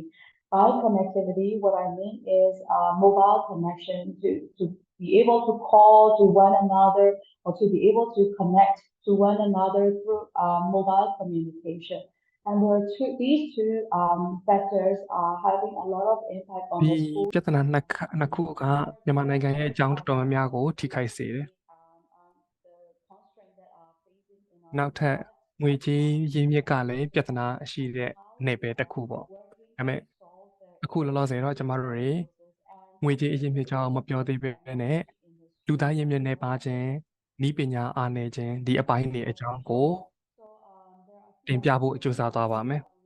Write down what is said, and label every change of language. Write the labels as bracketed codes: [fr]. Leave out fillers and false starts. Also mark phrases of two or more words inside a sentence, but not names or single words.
[en] By connectivity, what I mean is mobile connection to be able to call to one another or to be able to connect to one another through mobile communication. And these two factors are having a lot of impact on [my] ဒီ [en] the school. [my] ပြဿနာနှစ်ခုကမြန်မာနိုင်ငံရဲ့အကြောင်းတော်တော်များများကိုထိခိုက်စေတယ် နောက်ထပ်ငွေကြေးရင်းမြစ်ကလည်းပြဿနာရှိတဲ့နယ်ပယ်တစ်ခုပေါ့ဒါပေမဲ့အခုလောလောဆယ်တော့ကျမတို့တွေငွေကြေးအရင်းမြစ်ကြောင်းမပြောသေးပဲနဲ့လူသားရင်းမြစ်နယ်ပါခြင်းဤပညာအားနည်းခြင်းဒီအပိုင်းတွေအကြောင်းကိုတင်ပြဖို့ကြိုးစားသွားပါမယ်